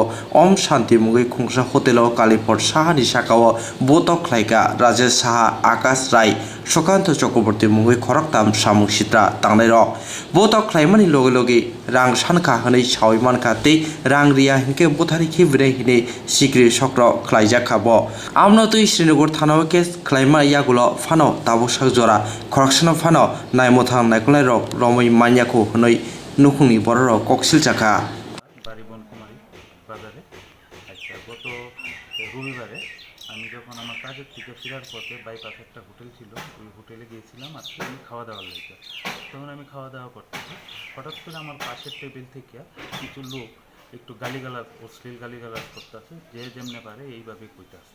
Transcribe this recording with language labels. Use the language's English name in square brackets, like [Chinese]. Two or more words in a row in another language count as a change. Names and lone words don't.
[Kok Borok] Om Shanti Mungui khungsa hotelo Kalipot Saha ni sakao butok khlaika Rajesh Saha Akash Rai Sukanta Chakraborty mungui khoraktam samung sitra tangnai rok botok khlaimani logi rang sankha hanai sawiman kha tei rang riya hinke bothari khibrai hine sikri sokro khlaijakha bo amno tui Srinagar Thanao ke khlaima yagulo phano taboksak jora khoraksano phano naimotham naikolnai rok romoi manyako hunoi nukhungni borok koksil chakha [Bangla] বাড়ি বনকুমারী বাজারে আচ্ছা গত রবিবারে আমি যখন আমার কাজের থেকে ফেরার পথে বাইপাসে একটা হোটেল ছিল, ওই হোটেলে গিয়েছিলাম আজকে আমি খাওয়া দাওয়ার লেগে। তখন আমি খাওয়া দাওয়া করতেছি, হঠাৎ করে আমার পাশের টেবিল থেকে কিছু লোক একটু গালিগালাজ, অশ্লীল গালিগালাজ করতেছে, যে যেমনে পারে এইভাবে কইতেছে।